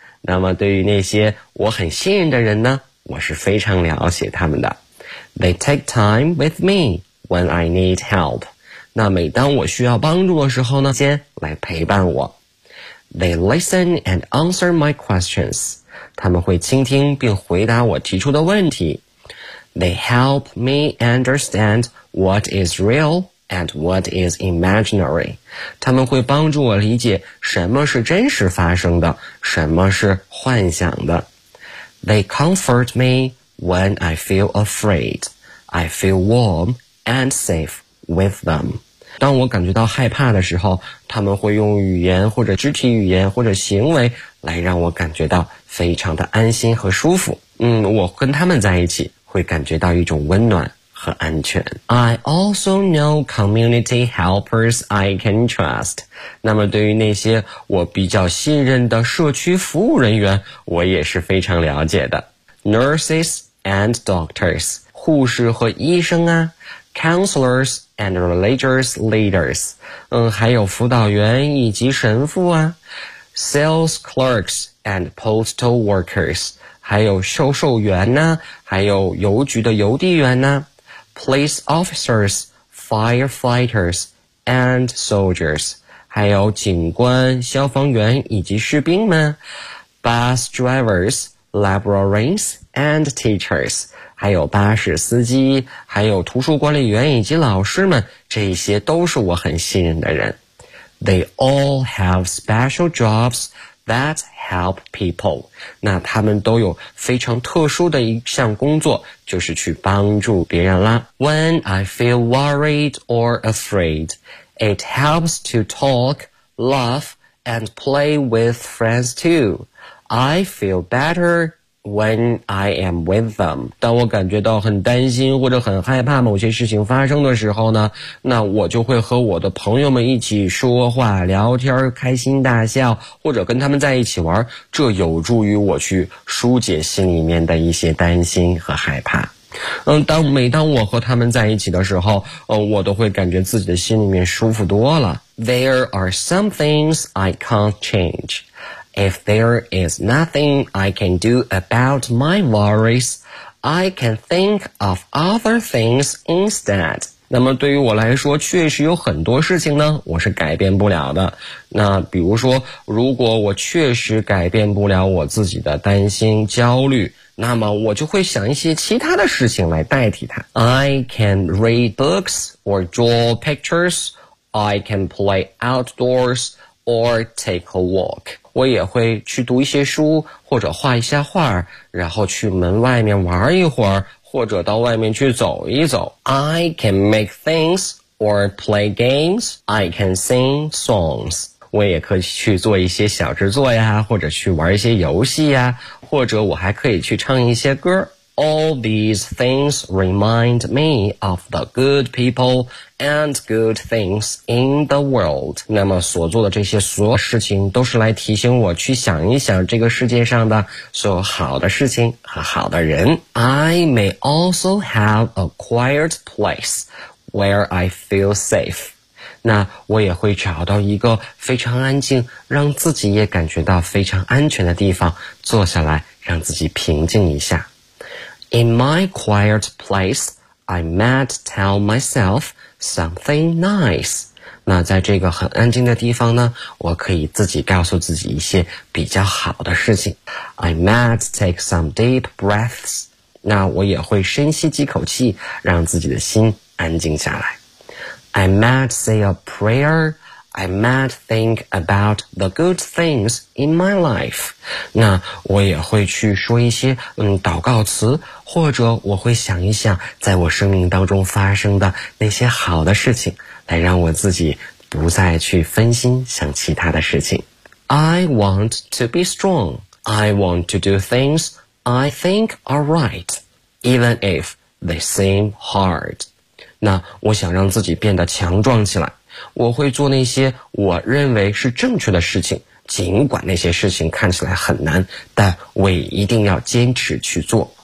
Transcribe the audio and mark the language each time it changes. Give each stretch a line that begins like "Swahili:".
Chinese: 那么对于那些我很信任的人呢，我是非常了解他们的。
English: They take time with me when I need help.
Chinese: 那每当我需要帮助的时候呢，先来陪伴我。
English: They listen and answer my questions.
Chinese: 他们会倾听并回答我提出的问题。
English: They help me understand what is real and what is imaginary.
Chinese: 他们会帮助我理解什么是真实发生的，什么是幻想的。
English: They comfort me when I feel afraid. I feel warm and safe with them.
Chinese: 当我感觉到害怕的时候，他们会用语言或者肢体语言或者行为来让我感觉到非常的安心和舒服。我跟他们在一起会感觉到一种温暖和安全。
English: I also know community helpers I can trust.
Chinese: 那么对于那些我比较信任的社区服务人员，我也是非常了解的。
English: Nurses and doctors,
Chinese: 护士和医生啊。
English: Counselors and religious leaders,
Chinese: 还有辅导员以及神父啊。
English: Sales clerks and postal workers,
Chinese: 还有销售员呢，还有邮局的邮递员呢。
English: Police officers, firefighters and soldiers,
Chinese: 还有警官、消防员以及士兵们。
English: Bus drivers, librarians and teachers,
Chinese: 还有巴士司机，还有图书管理员以及老师们，这些都是我很信任的人。
English: They all have special jobs that help people.
Chinese: 那他们都有非常特殊的一项工作，就是去帮助别人啦。
English: When I feel worried or afraid, it helps to talk, laugh, and play with friends too. I feel better. When I am with them,
Chinese: 当我感觉到很担心或者很害怕某些事情发生的时候呢，那我就会和我的朋友们一起说话、聊天、开心大笑，或者跟他们在一起玩，这有助于我去疏解心里面的一些担心和害怕。每当我和他们在一起的时候，我都会感觉自己的心里面舒服多了。
English: There are some things I can't change. If there is nothing I can do about my worries, I can think of other things instead.
Chinese: 那么对于我来说，确实有很多事情呢，我是改变不了的。那比如说，如果我确实改变不了我自己的担心、焦虑，那么我就会想一些其他的事情来代替它。
English: I can read books or draw pictures. I can play outdoors. Or take a walk.
Chinese: 我也会去读一些书，或者画一下画，然后去门外面玩一会儿，或者到外面去走一走。
English: I can make things or play games. I can sing songs.
Chinese: 我也可以去做一些小制作呀，或者去玩一些游戏呀，或者我还可以去唱一些歌。
English: All these things remind me of the good people and good things in the world.
Chinese: 那么所做的这些所有事情都是来提醒我去想一想这个世界上的所有好的事情和好的人。
English: I may also have a quiet place where I feel safe.
Chinese: 那我也会找到一个非常安静，让自己也感觉到非常安全的地方，坐下来让自己平静一下。
English: In my quiet place, I might tell myself something nice.
Chinese: 那在这个很安静的地方呢，我可以自己告诉自己一些比较好的事情。
English: I might take some deep breaths.
Chinese: 那我也会深吸几口气，让自己的心安静下来。
English: I might say a prayer. I might think about the good things in my life.
Chinese: 那我也会去说一些祷告词，或者我会想一想在我生命当中发生的那些好的事情，来让我自己不再去分心想其他的事情。
English: I want to be strong. I want to do things I think are right, even if they seem hard.
Chinese: 那我想让自己变得强壮起来。我会做那些我认为是正确的事情，尽管那些事情看起来很难，但我也一定要坚持去做。